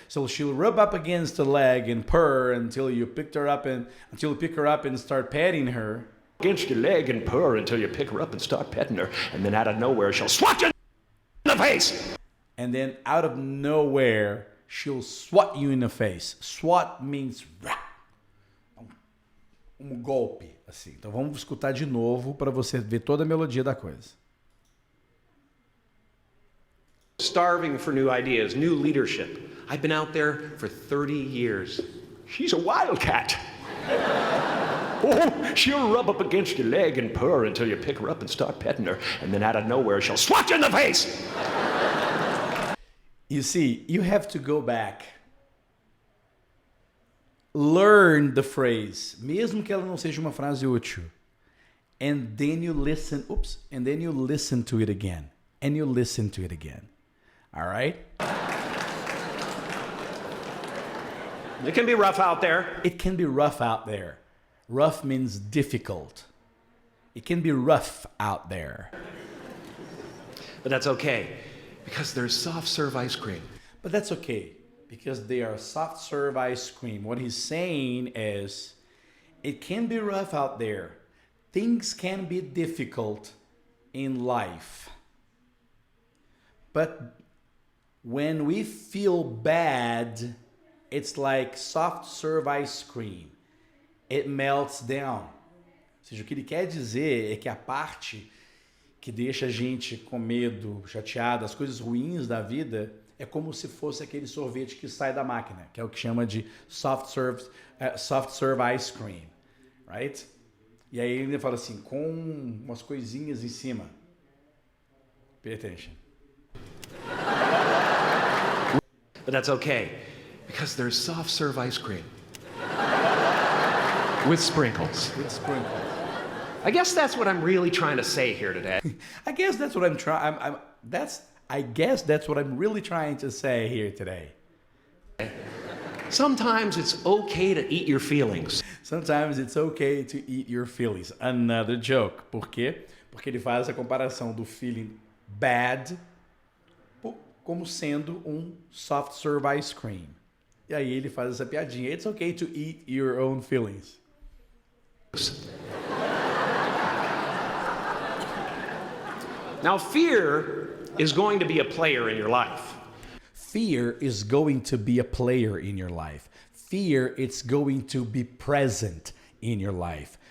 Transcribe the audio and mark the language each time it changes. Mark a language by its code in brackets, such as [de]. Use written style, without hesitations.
[en] So she'll rub up against the leg and purr until you pick her up and start petting her. Against your leg and purr until you pick her up and start petting her, and then out of nowhere she'll swat you in the face. And then out of nowhere she'll swat you in the face. Swat means golpe, assim. [pt] Então vamos escutar de novo para você ver toda a melodia da coisa. [en] Starving for new ideas, new leadership. I've been out there for 30 years. She's a wildcat. Oh, she'll rub up against your leg and purr until you pick her up and start petting her, and then out of nowhere she'll swat you in the face. You see, you have to go back. Learn the phrase, [pt] mesmo que ela não seja uma frase útil. [en] And then you listen, and then you listen to it again. And you listen to it again. All right? It can be rough out there. It can be rough out there. Rough means difficult. It can be rough out there. But that's okay, because there's soft serve ice cream. But that's okay, because they are soft serve ice cream. What he's saying is, it can be rough out there. Things can be difficult in life. But when we feel bad, it's like soft serve ice cream. It melts down. [pt] Ou seja, o que ele quer dizer é que a parte que deixa a gente com medo, chateado, as coisas ruins da vida, é como se fosse aquele sorvete que sai da máquina, que é o que chama de [en] soft serve ice cream, right? [pt] E aí ele fala assim, com umas coisinhas em cima. [en] Pay attention. But that's okay, because there's soft serve ice cream. With sprinkles. With sprinkles. I guess that's what I'm really trying to say here today. I guess that's what I'm trying. I guess that's what I'm really trying to say here today. Sometimes it's okay to eat your feelings. Sometimes it's okay to eat your feelings. Another joke. [pt] Por quê? Porque ele faz a comparação do [en] feeling bad [pt] como sendo um [en] soft serve ice cream. [pt] E aí ele faz essa piadinha. [en] It's okay to eat your own feelings. Now, fear is going to be a player in your life. Fear is going to be a player in your life. Fear is going to be present in your life.